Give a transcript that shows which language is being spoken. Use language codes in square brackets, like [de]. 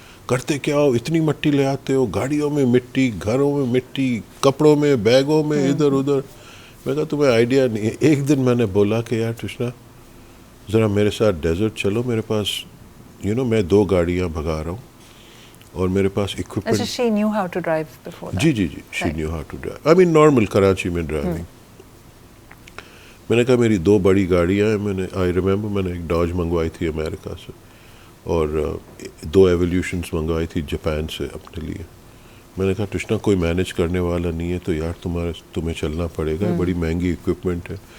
[ur] کرتے کیا ہو, اتنی مٹی لے آتے ہو, گاڑیوں میں مٹی, گھروں میں مٹی, کپڑوں میں, بیگوں میں, ادھر ادھر. میں کہا تمہیں آئیڈیا نہیں ہے. ایک دن میں نے بولا کہ یار ٹشنا ذرا میرے ساتھ ڈیزرٹ چلو, میرے پاس یو نو میں 2 گاڑیاں بھگا رہا ہوں اور میرے پاس equipment. [en] she knew how to drive before that. [ur] جی [en] she knew how to drive. I mean [ur] normal Karachi میں ڈرائیونگ. میں نے کہا میری 2 بڑی گاڑیاں ہیں. میں نے [en] I remember [ur] میں نے ایک ڈاج منگوائی تھی امریکہ سے, اور 2 ایولیوشنس منگوائی تھی جاپان سے اپنے لیے. میں نے کہا ٹشنا کوئی مینیج کرنے والا نہیں ہے تو یار تمہیں چلنا پڑے گا, بڑی مہنگی اکوپمنٹ ہے.